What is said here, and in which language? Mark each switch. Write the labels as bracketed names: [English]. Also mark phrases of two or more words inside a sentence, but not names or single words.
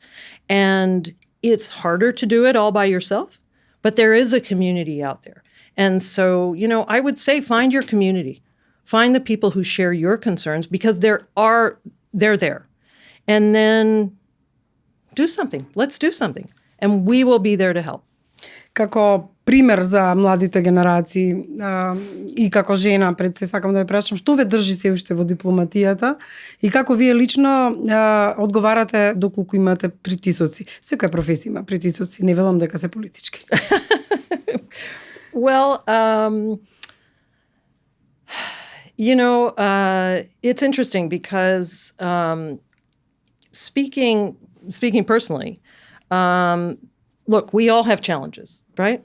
[English] And it's harder to do it all by yourself, but there is a community out there. And so, I would say find your community. Find the people who share your concerns because they're there. And then do something. Let's do something. And we will be there to help. [Macedonian] Како пример за младите генерации и како жена, пред се сакам да ве прашам, што ве држи се уште во дипломатијата и како вие лично одговарате доколку имате притисоци? Секоја професија има притисоци, не велам дека се политички. [English] Well, it's interesting because speaking personally, look, we all have challenges, right?